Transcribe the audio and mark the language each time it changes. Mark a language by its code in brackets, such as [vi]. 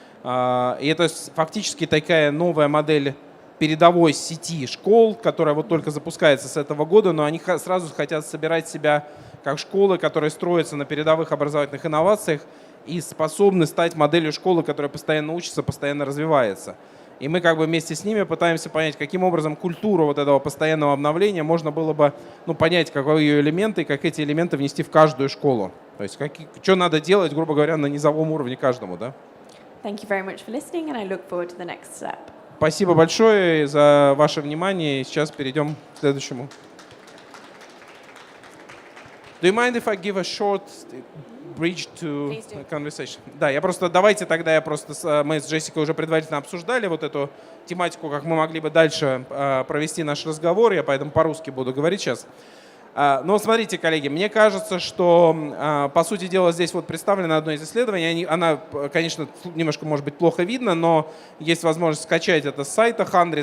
[ru] И это фактически такая новая модель передовой сети школ, которая вот только запускается с этого года, но они сразу хотят собирать себя как школы, которые строятся на передовых образовательных инновациях и способны стать моделью школы, которая постоянно учится, постоянно развивается. И мы как бы вместе с ними пытаемся понять, каким образом культуру вот этого постоянного обновления можно было бы, ну, понять, каковы ее элементы, и как эти элементы внести в каждую школу. То есть что надо делать, грубо говоря, на низовом уровне каждому, да? [en] Thank you very much for listening, and I look forward to the next step. [ru] Спасибо большое за ваше внимание. И сейчас перейдем к следующему. [en] Do you mind if I give a short bridge to conversation? [ru] Да, давайте тогда мы с Джессикой уже предварительно обсуждали вот эту тематику, как мы могли бы дальше провести наш разговор. Я поэтому по-русски буду говорить сейчас. Но смотрите, коллеги, мне кажется, что, по сути дела, здесь вот представлено одно из исследований. Она, конечно, немножко, может быть, плохо видно, но есть возможность скачать это с сайта 100.